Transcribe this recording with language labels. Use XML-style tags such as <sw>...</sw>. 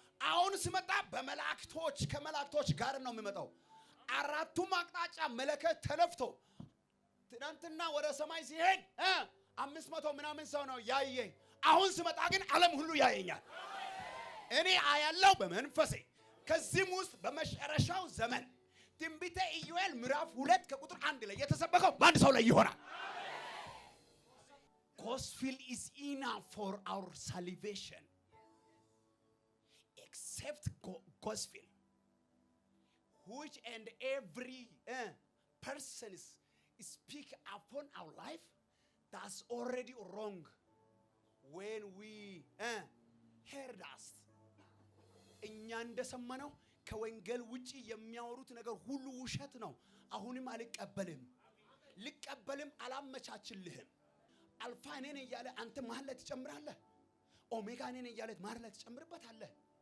<am>አሁን ስመጣ በመላእክቶች ከመላእክቶች ጋር ነው የሚመጣው። አራቱም አቅጣጫ መለከት ተነፍቶ ትናንትና ወደ ሰማይ ሲሄድ 500 ምናምን ሰው ነው ያየኝ። አሁን ስመጣ ግን ዓለም ሁሉ ያየኛል። እኔ አያለው በመንፈሴ። ከዚህም ውስጥ በመጨረሻው ዘመን ትንቢተ ኢዩኤል ምዕራፍ 2 ከቁጥር 1 ላይ የተሰበከው በአንድ ሰው ላይ ይሆናል።</am> <en>gospel is enough for our salvation. Except gospel, which and every person speak upon our life, that's already wrong. When we heard us,</en> <am>እኛ እንደሰማነው ከወንጌል ውጪ የሚያወሩት ነገር ሁሉ ውሸት ነው። አሁንም አልቀበልም፣ ልቀበልም አላመቻችልህም። አልፋ እኔ ነኝ እያለ አንተ መሀል ላይ ትጨምራለህ። ኦሜጋ እኔ ነኝ እያለ መሀል ላይ ትጨምርበታለህ።</am>